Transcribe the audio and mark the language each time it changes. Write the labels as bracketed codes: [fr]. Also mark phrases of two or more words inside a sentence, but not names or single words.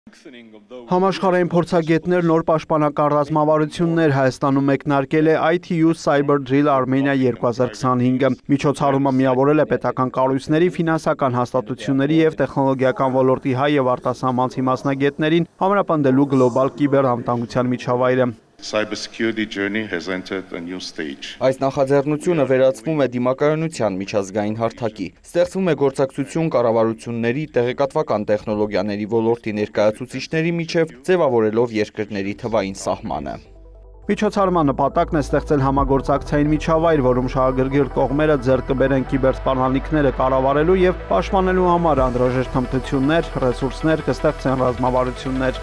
[hy] Համաշխարհային փորձագետներ նոր պաշտպանական ռազմավարություններ Հայաստանում մեկնարկել է ITU Cyber Drill Armenia 2025-ը։ Միջոցառումը միավորել է պետական կառույցների, ֆինանսական հաստատությունների և տեխնոլոգիական ոլորտի հայ և արտասահմանցի մասնագետներին ամրապնդելու գլոբալ կիբերանվտանգության միջավայրը։ [en] Cybersecurity journey has entered a new stage. [hy] Այս նախաձեռնությունը վերածվում է դիմակայունության միջազգային հարթակի։ Ստեղծվում է գործակցություն կառավարությունների, տեղեկատվական տեխնոլոգիաների ոլորտի ներկայացուցիչների միջև, ձևավորելով երկրների թվային սահմանը։ Միջոցառման նպատակն է ստեղծել համագործակցային միջավայր, որում շահագրգիռ կողմերը ձեռք կբերեն կիբերսպառնալիքները կառավարելու և պաշտպանելու համար անհրաժեշտ հմտություններ, ռեսուրսներ, կստեղծեն ռազմավարություններ։